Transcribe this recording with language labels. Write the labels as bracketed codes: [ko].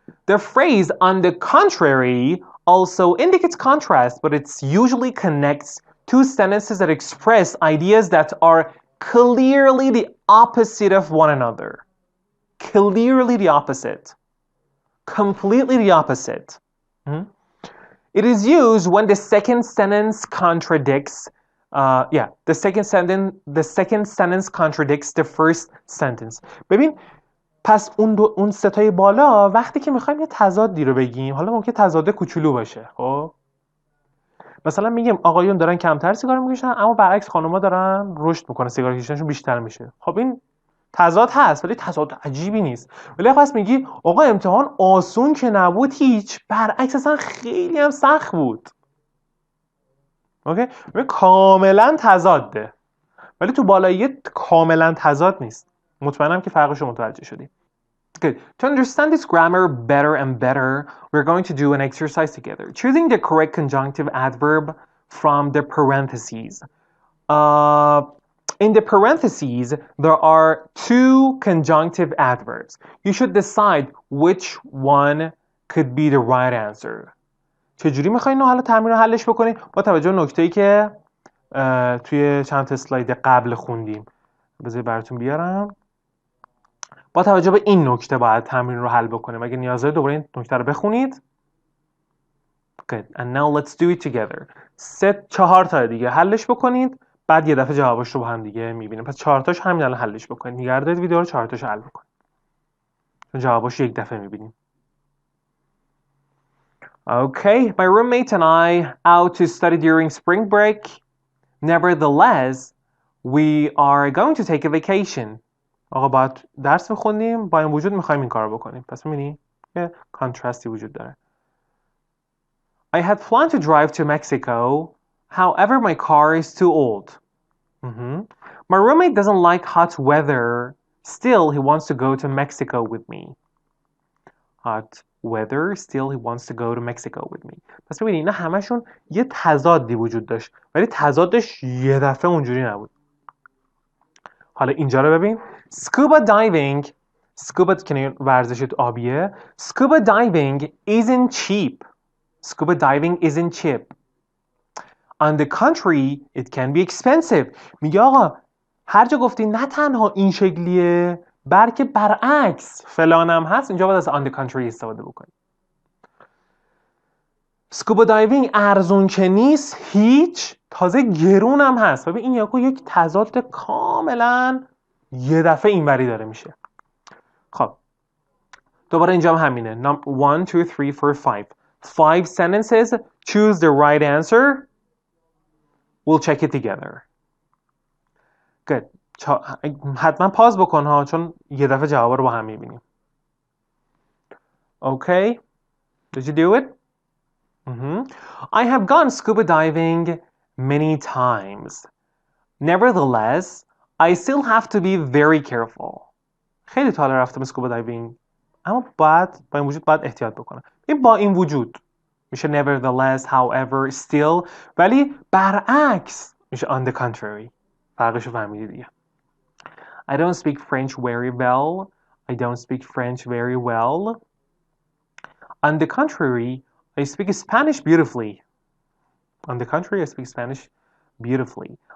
[en] The phrase on the contrary also indicates contrast, but it usually connects two sentences that express ideas that are clearly the opposite of one another. Clearly the opposite. Completely the opposite. It is used when the second sentence contradicts the second sentence contradicts the first sentence. [fa] ببین پس اون ستای بالا وقتی که میخوایم یه تضادی رو بگیم، حالا ممکنه تضاد کوچولو باشه، خب مثلا میگیم آقایون دارن کمتر سیگار میکشن اما برعکس خانم‌ها دارن رشد میکنن، سیگار کشیدنشون بیشتر میشه. خب این تضاد هست ولی تضاد عجیبی نیست. ولی پس میگی آقا امتحان آسون که نبود، هیچ، برعکس اصلا خیلی هم سخت بود. اوکی؟ کاملا تضاده ولی تو بالایی کاملا تضاد نیست. مطمئنم که فرقش رو متوجه شدی. [en] Good. To understand this grammar better and better, we're going to do an exercise together. Choosing the correct conjunctive adverb from the parentheses. In the parentheses, there are two conjunctive adverbs. You should decide which one could be the right answer. [fa] چجوری میخواین حالا تمرین رو حلش بکنید؟ با توجه به نکته‌ای که توی چند تا اسلاید قبل خوندیم. بذارید براتون بیارم. با توجه به این نکته باید تمرین رو حل بکنیم. اگه نیاز دارید دوباره این نکته رو بخونید. [en] Good. And now let's do it together. [fa] 4 تا دیگه حلش بکنید. بعد یه دفعه جوابش رو با هم دیگه میبینیم. پس 4 تاش همین الان حلش بکنید. نگه دارید ویدیو رو 4 تاش حل بکنید. چون جوابش یک دفعه میبینیم. [en] Okay, my roommate and I out to study during spring break. Nevertheless, we are going to take a vacation. [fa] آقا باید درس میخونیم، با این وجود میخوایم این کار بکنیم. پس میبینی یه کانتراستی وجود داره. [en] I had planned to drive to Mexico. However, my car is too old. My roommate doesn't like hot weather. Still, he wants to go to Mexico with me. Hot weather. Still, he wants to go to Mexico with me. [fa] پس ببینید اینا همشون یه تضادی وجود داشت. ولی تضادش یه دفعه اونجوری نبود. حالا اینجا رو ببین. Scuba diving. Scuba که ورزش آبیه. [en] Scuba diving isn't cheap. Scuba diving isn't cheap. On the contrary, it can be expensive. [fa] میگه آقا هر جا گفتی نه تنها این شکلیه بلکه برعکس فلانم هست، اینجا باید از on the contrary استفاده بکنی. Scuba diving ارزون که نیست، هیچ، تازه گرون هم هست. ببین این یک تضاد کاملا یه دفعه اینوری داره میشه. خب دوباره اینجا هم همینه. 1 2 3 4 5 sentences. [en] Choose the right answer. We'll check it together. Good. [fa] حتما پاز بکن ها چون یه دفعه جواب رو با هم میبینیم. [en] Okay. Did you do it? I have gone scuba diving many times. Nevertheless, I still have to be very careful. [fa] خیلی تا حالا رفتم scuba diving. اما با این وجود باید احتیاط بکنم. این با این وجود میشه nevertheless, however, still. ولی برعکس میشه on the contrary. فرقشو فهمیدی دیگه. [en] I don't speak French very well. I don't speak French very well. On the contrary, I speak Spanish beautifully. On the contrary, I speak Spanish beautifully.